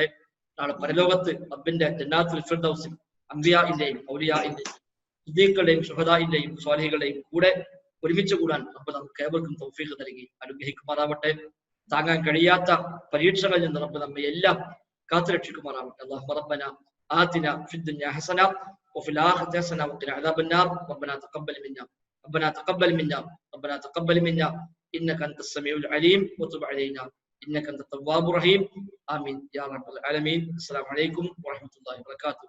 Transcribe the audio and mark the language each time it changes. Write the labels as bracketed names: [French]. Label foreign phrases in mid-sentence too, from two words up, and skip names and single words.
[Malayalam] നാളെ പരലോകത്ത് റബ്ബിന്റെ ജന്നാത്തുൽ ഫിർദൗസിൽ അംബിയാഇന്റെയും ഔലിയാഇന്റെയും സിദ്ദീഖുകളുടെയും ശുഹദാഇന്റെയും സ്വാലിഹുകളുടെയും കൂടെ ഒരുമിച്ച് കൂടാൻ റബ്ബ് നമുക്ക് ഏവർക്കും തൗഫീഖ് നൽകി അനുഗ്രഹിക്കുമാറാവട്ടെ. താങ്ങാൻ കഴിയാത്ത പരീക്ഷകളിൽ നിന്ന് റബ്ബ് നമ്മെ എല്ലാം കാത്തുരക്ഷിക്കുമാറാവട്ടെ. [Arabic] اللهم ربنا آتنا في الدنيا حسنة وفي الآخرة حسنة وقنا عذاب النار. ربنا تقبل منا إنك أنت السميع العليم وتب علينا إنك أنت التواب الرحيم آمين يا رب العالمين. السلام عليكم ورحمة الله وبركاته.